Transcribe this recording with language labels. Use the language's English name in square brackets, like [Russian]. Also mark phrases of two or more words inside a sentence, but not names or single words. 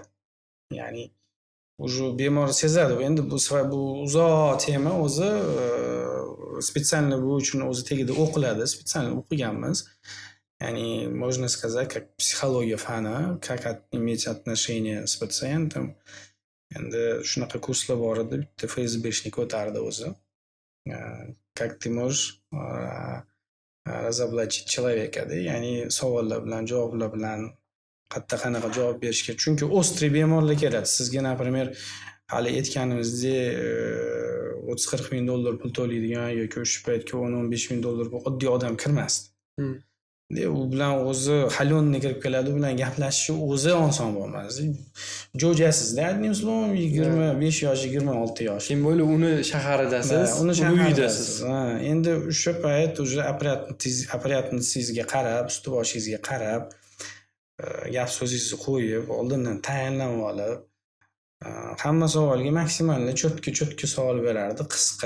[Uzbek] Ya'ni o'sha bemor sezadi. Endi bu uzoq tema o'zi, специально bu uchun o'zi tegida o'qiladi, специально o'qiganmiz. [Russian] Yani можно сказать, как психология фана, как иметь отношения с пациентом. Endi shunaqa kurslar bor edi, bitta FSBшник o'tardi o'zi. Как ты можешь разоблачить человека, [Uzbek] ya'ni savollar bilan, javoblar bilan qanaqa javob berish kerak. Chunki острый bemorlar keladi. Sizga, например, hali aytganimizdek, 30-40 ming dollar pul to'laydigan yoki o'sha paytga 10-15 ming dollar oddiy odam kirmasdi. U bilan o'zi halonni kirib keladi, u bilan gaplashish o'zi oson bo'lmasdi. Jo'jasizda, [Russian] одним словом, [Uzbek] 25 yosh, 26 yosh. Kim bo'lib uni shaharidasiz, uni uyidasiz. Endi o'sha payt o'sha apparatningizga qarab, usti boshingizga qarab, gap so'zingizni qo'yib, oldindan tayinlanib olib, hamma savolga maksimalni cho'tka savol berardi, qisqa.